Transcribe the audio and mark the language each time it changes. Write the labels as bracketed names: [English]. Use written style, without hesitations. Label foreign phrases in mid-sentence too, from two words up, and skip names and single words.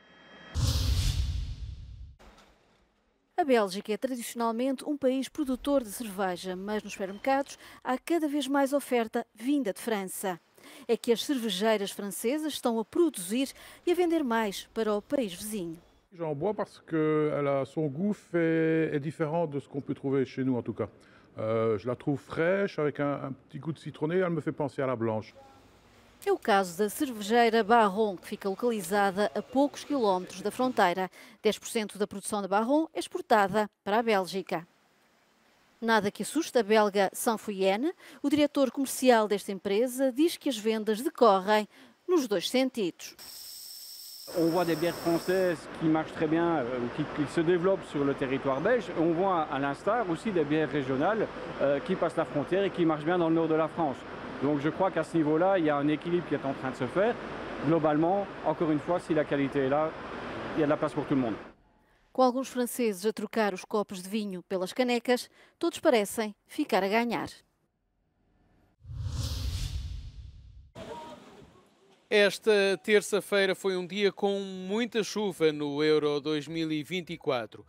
[Portuguese] A Bélgica é tradicionalmente um país produtor de cerveja, mas nos supermercados há cada vez mais oferta vinda de França. É que as cervejeiras francesas estão a produzir e a vender mais para o país vizinho. [French] J'en bois parce que son goût est différent de ce qu'on peut trouver chez nous en tout cas. Je la trouve fraîche avec un petit goût de citronné, elle me fait penser à la blanche. [Portuguese] É o caso da cervejeira Baron, que fica localizada a poucos quilómetros da fronteira. 10% da produção da Baron é exportada para a Bélgica. Nada que assuste a belga Sanfoyenne. O diretor comercial desta empresa diz que as vendas decorrem nos dois sentidos. [French] On voit des bières françaises qui marchent très bien, qui se développent sur le territoire belge. On voit à l'instar aussi des bières régionales qui passent la frontière et qui marchent bien dans le nord de la France. Donc je crois qu'à ce niveau-là, il y a un équilibre qui est en train de se faire. Globalement, encore une fois, si la qualité est là, il y a de la place pour tout le monde. [Portuguese] Com alguns franceses a trocar os copos de vinho pelas canecas, todos parecem ficar a ganhar. Esta terça-feira foi um dia com muita chuva no Euro 2024.